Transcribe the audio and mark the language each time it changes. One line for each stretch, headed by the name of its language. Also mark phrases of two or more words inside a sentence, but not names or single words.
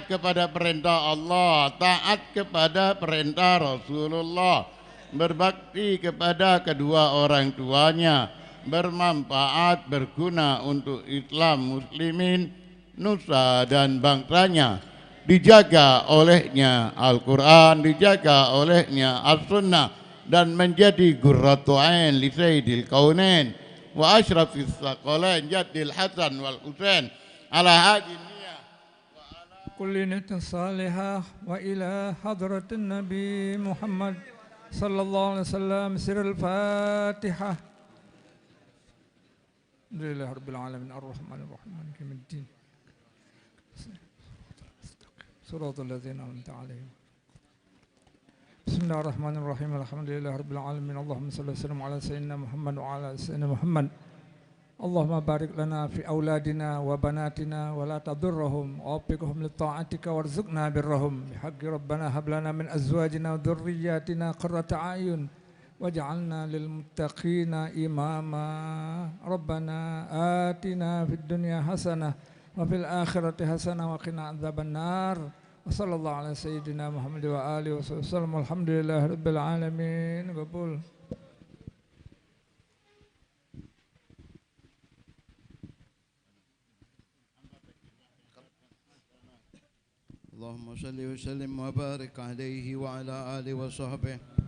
Indonesian: kepada perintah Allah, taat kepada perintah Rasulullah, berbakti kepada kedua orang tuanya, bermanfaat, berguna untuk Islam, muslimin, nusa dan bangsanya, dijaga olehnya Al-Quran, dijaga olehnya As-Sunnah, dan menjadi
Arabic: قرة عين لسيد الكونين وأشرف الثقلين جد الحسن والحسين على هذه النية كل نية صالحة وإلى حضرة النبي محمد صلى الله عليه وسلم سر الفاتحة. الحمد لله رب العالمين الرحمن الرحيم مالك يوم الدين صراط الذين أنعمت عليهم. بسم الله الرحمن الرحيم. الحمد لله رب العالمين. اللهم صل وسلم على سيدنا محمد وعلى سيدنا محمد. اللهم بارك لنا في أولادنا وبناتنا ولا تضرهم ووفقهم لطاعتك وارزقنا برهم بحق ربنا هب لنا من أزواجنا وذرياتنا قرة أعين واجعلنا للمتقين إماما. ربنا آتنا في الدنيا حسنة وفي الآخرة حسنة وقنا عذاب النار. وصلى الله على سيدنا محمد وآله وسلم. الحمد لله رب العالمين. Qabul. اللهم صل وسلم وبارك عليه وعلى آله وصحبه.